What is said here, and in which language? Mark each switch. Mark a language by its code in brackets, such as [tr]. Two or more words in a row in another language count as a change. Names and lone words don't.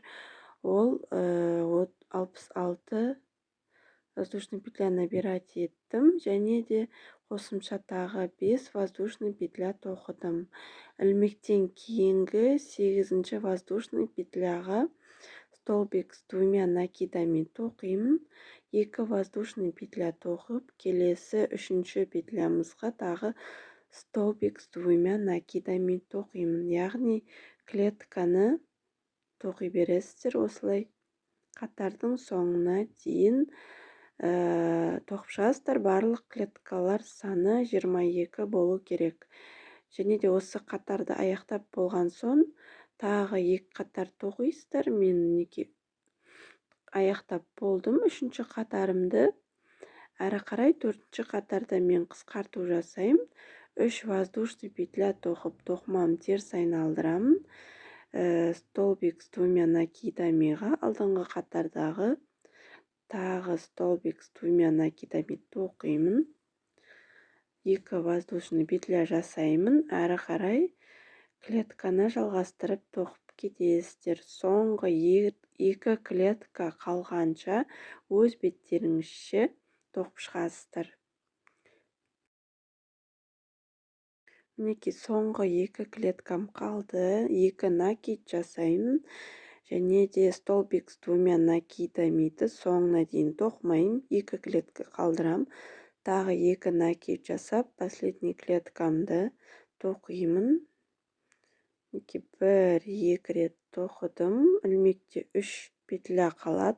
[kk] Ол 66 [ru] воздушный петля [kk] набирать еттім. Және де қосымша тағы 5 [ru] воздушный петля [kk] тоқыдым. Ілмектен кейінгі 8-ші [ru] воздушный петляға столбик с двумя накидами [kk] тоқимын. 2 [ru] воздушный петля [kk] тоқып, келесі 3-ші петлямызға тағы [ru] столбик с двумя накидами [kk] тоқимын. Яғни клетканы тоқи бересіздер осылай. Қатардың соңына дейін тоқып шығасыздар. Барлық клеткалар саны 22 болу керек. Және де осы қатарды аяқтап болған соң тағы 2 қатар тоқисыздар. Мен аяқтап болдым 3-ші қатарымды. Әрі қарай 4-ші қатарда мен қысқарту жасаймын. 3 [ru] воздушный петля [kk] тоқып, тоқымам теріс айналдырамын. [ru] Столбик с двумя накидамиға [kk] алдыңғы қатардағы тағы [ru] столбик с двумя накидами [kk] тоқимын. 2 [ru] воздушный петля [kk] жасаймын. Әрі қарай клетканы жалғастырып тоқып кетесіздер. Соңғы екі клетка қалғанша өз беттеріңізше тоқып шығасыздар. Мінекей соңғы екі клеткам қалды. Екі накид жасаймын. Және де [ru] столбик с двумя накидами [kk] соңына дейін тоқымаймын. Екі клетка қалдырам. Тағы екі накид жасап, последний клеткамды тоқимын. Бір, екі рет тоқыдым. Ілмекте 3 петля қалады.